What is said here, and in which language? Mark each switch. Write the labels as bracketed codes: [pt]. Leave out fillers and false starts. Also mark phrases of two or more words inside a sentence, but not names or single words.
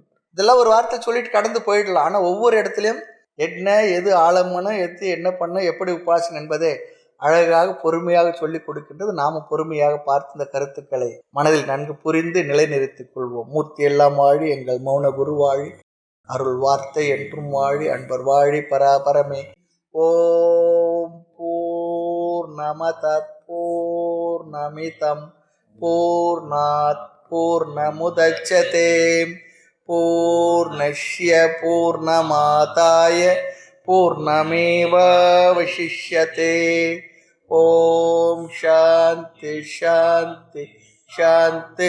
[ta] இதெல்லாம் ஒரு வார்த்தை சொல்லிட்டு கடந்து போயிடலாம். ஆனால் ஒவ்வொரு இடத்துலையும் என்ன, எது ஆழமனம், எது என்ன பண்ண, எப்படி உபாசனை என்பதை அழகாக பொறுமையாக சொல்லி கொடுக்கின்றது. நாம பொறுமையாக பார்த்து இந்த கருத்துக்களை மனதில் நன்கு புரிந்து நிலைநிறுத்திக் கொள்வோம். மூர்த்தி எல்லாம் வாழி, எங்கள் மௌன குரு வாழி, அருள் வார்த்தை என்றும் வாழி, அன்பர் வாழி, பராபரமே. [sa] ओम् पूर्णमदः पूर्णमिदं पूर्णात् पूर्णमुदच्यते पूर्णस्य पूर्णमादाय पूर्णमेवावशिष्यते. ओम् शान्तिः शान्तिः शान्तिः.